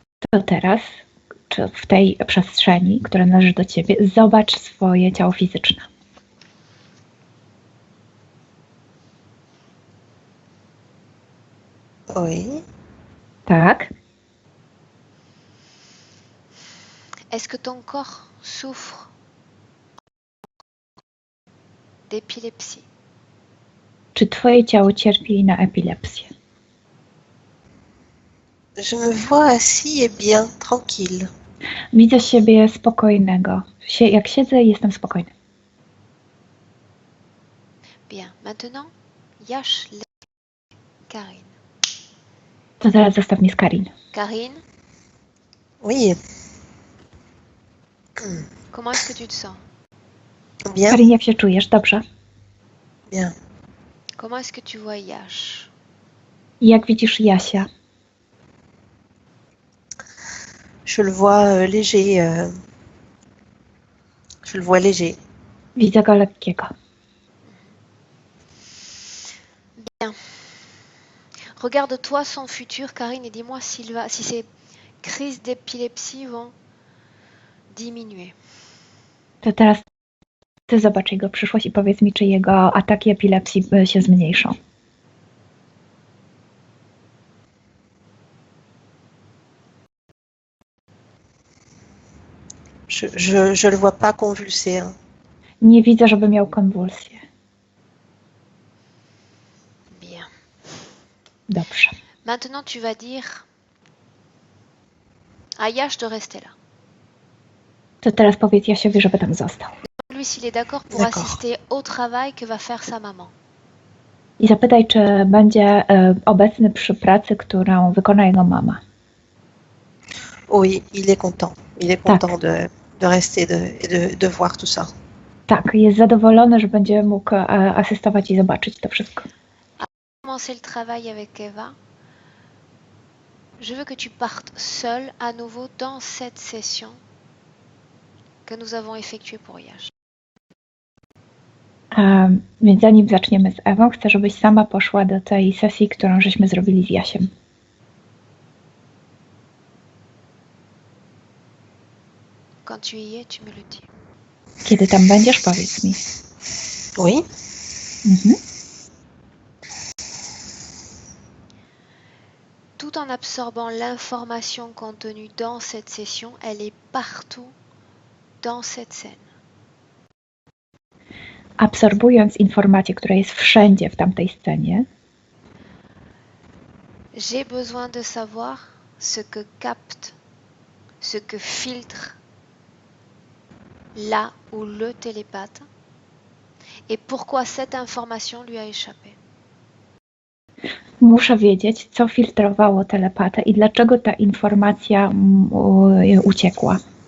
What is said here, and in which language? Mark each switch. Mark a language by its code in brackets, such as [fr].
[pl] To teraz, czy w tej przestrzeni, która należy do ciebie, zobacz swoje ciało fizyczne. [fr] Oui. [pl] Tak? [fr] Est-ce que ton corps souffre d'épilepsie? [pl] Czy twoje ciało cierpi na epilepsję? [fr] Je me vois assis et bien, tranquille. [pl] Widzę siebie spokojnego. Jak siedzę, jestem spokojny. [fr] Bien, maintenant, Yash, Karine. [pl] To teraz zostaw mnie z Karin. [fr] Karine, Oui. comment est-ce que tu te sens? Bien, [pl] Karin, jak się czujesz? Dobrze. [fr] bien. Comment est-ce que tu vois Yash? [pl] I jak widzisz Jasia? [fr] Je le vois léger. Je le vois léger. [pl] Widzę go lekkiego. [fr] Bien. Regarde-toi son futur, Karine, et dis-moi si ces crises d'épilepsie vont diminuer. [pl] To teraz ty zobacz jego przyszłość i powiedz mi, czy jego ataki epilepsji się zmniejszą. [fr] Je le vois pas convulsé. Hein. [pl] Nie widzę, żeby miał konwulsję. [fr] Bien. [pl] Dobrze. [fr] Maintenant, tu vas dire à Yash de rester là. [pl] To teraz powiedz Jasiowi, żeby tam został. [fr] Lui, s'il est d'accord pour D'accord. assister au travail que va faire sa maman. [pl] I zapytaj, czy będzie obecny przy pracy, którą wykona jego mama. [fr] Oui, il est content. Il est [pl] Tak. [fr] content de rester et de voir tout ça. [pl] Tak, jest zadowolony, że będzie mógł asystować i zobaczyć to wszystko. [fr] Commencer le travail avec Eva. Je veux que tu partes seul à nouveau dans cette session que nous avons effectuée pour Yash. [pl] Więc zanim zaczniemy z Ewą, chcę, żebyś sama poszła do tej sesji, którą żeśmy zrobili z Jasiem. [fr] Quand tu y es, tu me le dis. [pl] Kiedy tam będziesz, powiedz mi. [fr] Oui. Mhm. Tout en absorbant l'information contenue dans cette session, elle est partout dans cette scène. [pl] Absorbując informację, która jest wszędzie w tamtej scenie, [fr] J'ai besoin de savoir ce que capte, ce que filtre la ou le télépathe et pourquoi cette information lui a échappé. [pl] muszę wiedzieć, co filtrowało telepatę i dlaczego ta informacja uciekła.